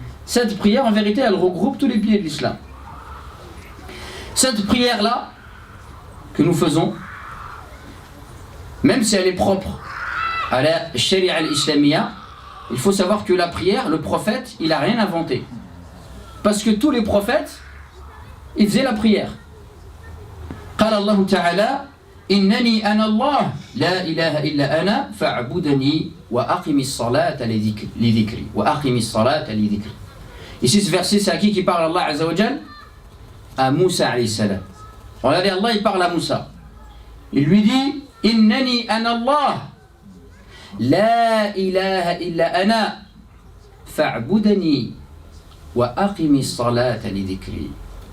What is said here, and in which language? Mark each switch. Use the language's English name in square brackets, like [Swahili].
[French] Cette prière, en vérité, elle regroupe tous les piliers de l'islam. Cette prière-là, que nous faisons, même si elle est propre à la sharia al-islamiyya, il faut savoir que la prière, le prophète, il n'a rien inventé. Parce que tous les prophètes, ils faisaient la prière. [Arabic] قال الله تعالى إنني أنا الله لا إله إلا أنا فاعبدني وأقم الصلاة لذكري وأقم الصلاة لذكري. [French] Ici ce verset c'est à qui parle Allah Azza wa Jal? À Moussa alayhi salam. Regardez, Allah il parle à Moussa. Il lui dit [Arabic] إنني أنا الله لا إله إلا أنا فاعبدني وأقم الصلاة لذكري.